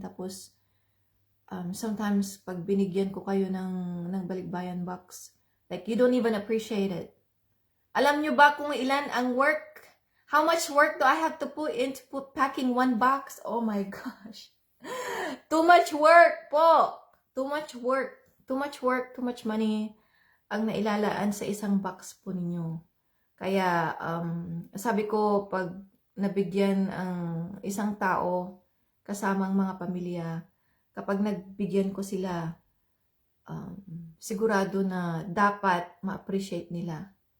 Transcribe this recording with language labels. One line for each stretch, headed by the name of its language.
English: Tapos, sometimes
Filipino: pag binigyan ko kayo ng balikbayan
English: box, like you don't even appreciate it.
Filipino: Alam nyo ba kung ilan ang work?
English: How much work do I have to put into packing one box? Oh my gosh. Too much work po. Too much work. Too much work, too much money
Filipino: ang nailalaan sa isang box po ninyo. Kaya, sabi ko, pag nabigyan ang isang tao kasamang mga pamilya, kapag nagbigyan ko sila, sigurado na dapat ma-appreciate nila.